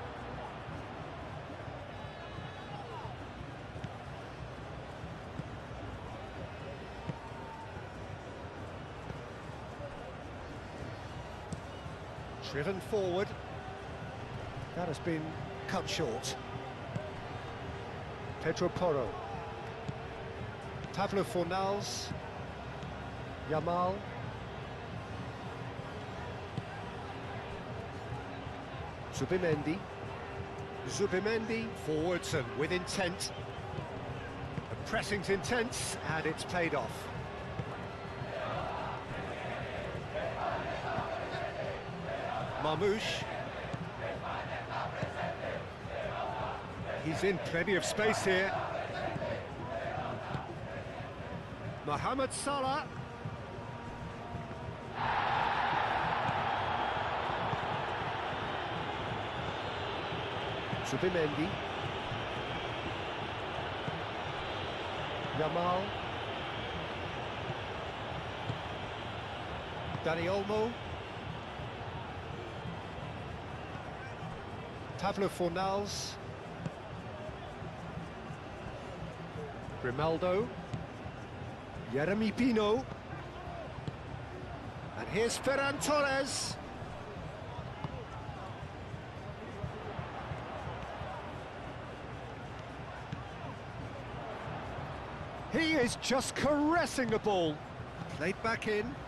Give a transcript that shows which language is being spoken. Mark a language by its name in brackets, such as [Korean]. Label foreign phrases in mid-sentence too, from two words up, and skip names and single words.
[English] Driven forward. That has been cut short. Pedro Porro. Pablo Fornals. Yamal. Zubimendi. Zubimendi forwards and with intent. The pressing's intense and it's paid off. Marmouche. He's in plenty of space here. Mohamed Salah. Zubimendi. Yamal. Dani Olmo. Pablo Fornals. Grimaldo. Jeremy Pino. And here's Ferran Torres. He is just caressing the ball. Played back in.